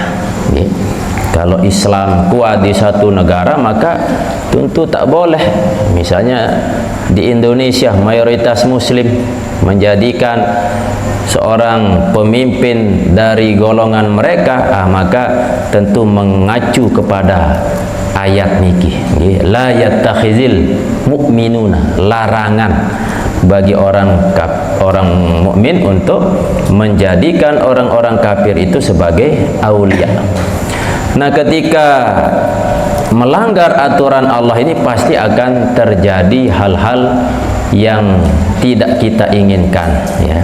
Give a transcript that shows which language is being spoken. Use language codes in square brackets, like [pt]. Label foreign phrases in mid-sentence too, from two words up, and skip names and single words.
[id] Kalau Islam kuat di satu negara, maka tentu tak boleh. Misalnya di Indonesia mayoritas muslim, menjadikan seorang pemimpin dari golongan mereka, maka tentu mengacu kepada ayat niki, [ar] la yattakhizil mu'minuna, [id] larangan bagi orang mukmin untuk menjadikan orang-orang kafir itu sebagai aulia. Nah, ketika melanggar aturan Allah ini pasti akan terjadi hal-hal yang tidak kita inginkan ya.